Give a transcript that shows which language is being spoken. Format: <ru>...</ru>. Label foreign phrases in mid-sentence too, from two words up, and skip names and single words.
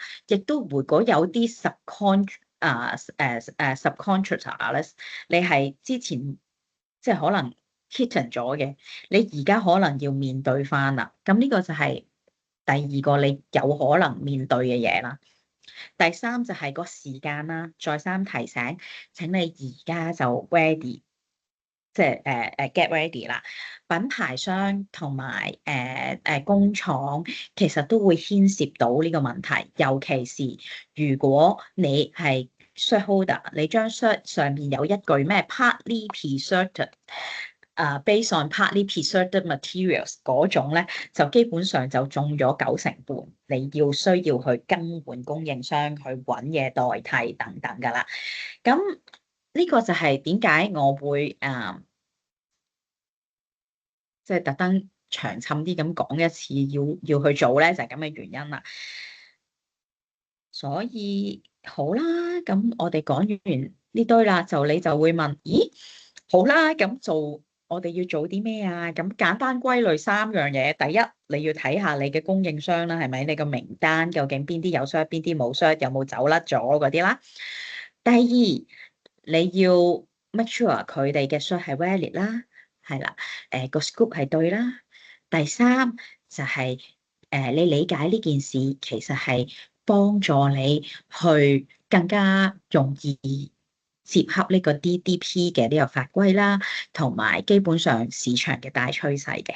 <yue>亦都如果有啲 subcontractor 咧，你係之前即係可能 hidden 咗嘅，你而家可能要面對翻啦。咁呢個就係第二個你有可能面對嘅嘢啦。第三就係個時間啦，再三提醒，請你而家就 ready，即係</yue> <en>get ready</en> <yue>啦。品牌商同埋工廠其實都會牽涉到呢個問題，尤其是如果你係</yue> <en>cert holder，</en> <yue>你張 cert 上面有一句咩</yue> <en>partly preserved based on partly preserved materials</en> <yue>嗰種咧，就基本上就中咗90%，你需要去更換供應商，去揾嘢代替等等㗎啦。咁呢個就係點解我會即係特登長沉啲咁講一次要去做咧，就係咁嘅原因啦。所以好啦，咁我哋講完呢堆啦，你就會問，咦，好啦，咁我哋要做啲咩啊？咁簡單歸類3樣嘢。第一，你要睇下你嘅供應商啦，係咪？你個名單究竟邊啲有 cert，邊啲冇 cert，有冇走甩咗嗰啲啦。第二，你要</yue> <en>make sure</en> <yue>佢哋嘅 cert 係 valid 啦，係啦，個 scope 係對啦。第三就係你理解呢件事其實係幫助你去更加容易接合呢個 DDP 嘅呢個法規啦，同埋基本上市場嘅大趨勢嘅。</yue>